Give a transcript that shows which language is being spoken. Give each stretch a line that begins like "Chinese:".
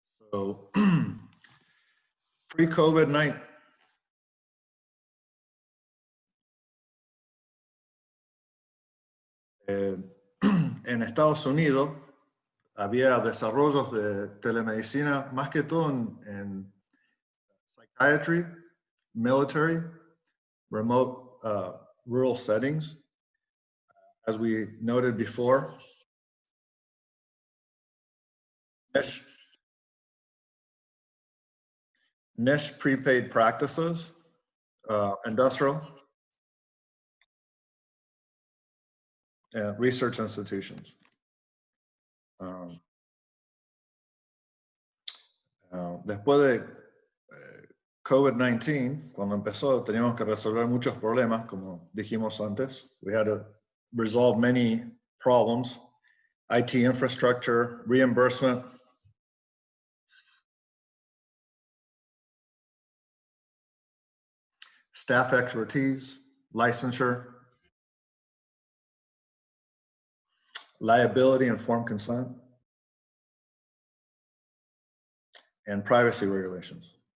Spanish: So, pre-COVID-19, en Estados Unidos había desarrollos de telemedicina, más que todo en
English: psychiatry, military, remote rural settings. As we noted before, niche prepaid practices, industrial, and research institutions.
Spanish: Después de COVID-19, cuando empezó, teníamos que resolver muchos problemas, como dijimos antes.
English: We had to resolve many problems, IT infrastructure, reimbursement, staff expertise, licensure, liability and informed consent, and privacy regulations.